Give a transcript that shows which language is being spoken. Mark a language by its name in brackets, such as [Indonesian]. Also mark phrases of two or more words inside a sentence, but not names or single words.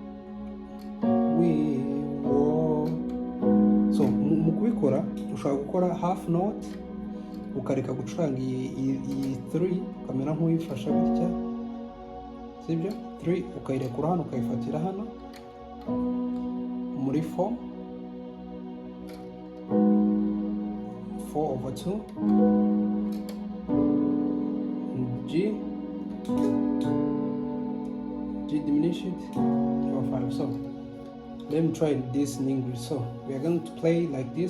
[Kinyarwanda] So mu kubikora ushobora gukora [English] half note [Kinyarwanda] ukareka gucuranga iyi 3 ukamera nk'uyifasha gutya, sibyo? 3 ukayirekura hano ukayifatira hano muri [English] 4 over 2 G diminished over 5. So let me try this in English. So we are going to play like this.